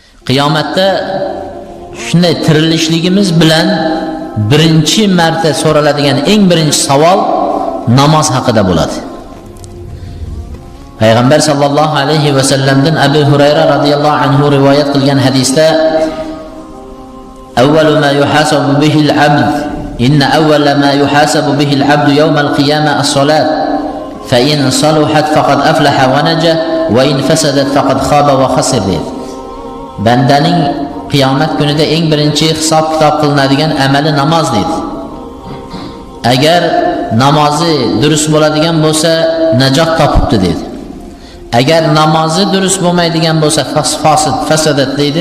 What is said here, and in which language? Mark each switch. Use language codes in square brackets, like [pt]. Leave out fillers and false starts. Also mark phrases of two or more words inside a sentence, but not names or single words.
[uz] Qiyomatda shunday tirilishligimiz bilan birinchi marta so'raladigan eng birinchi savol namoz haqida bo'ladi. Payg'ambar sallallohu alayhi va sallamdan Abu Hurayra radhiyallohu anhu rivoyat qilgan hadisda [ar] أول ما يحاسب به العبد إن أول ما يحاسب به العبد يوم القيامة الصلاة فإن صلحت فقد أفلح ونجا وإن فسدت فقد خاب وخسر. [uz] Bandaning qiyomat kunida eng birinchi hisob kitob qilinadigan amali namoz deydi. Agar namozi durust bo'ladigan bo'lsa najot topibdi deydi. Agar namozi durust bo'lmaydigan bo'lsa fasadat deydi.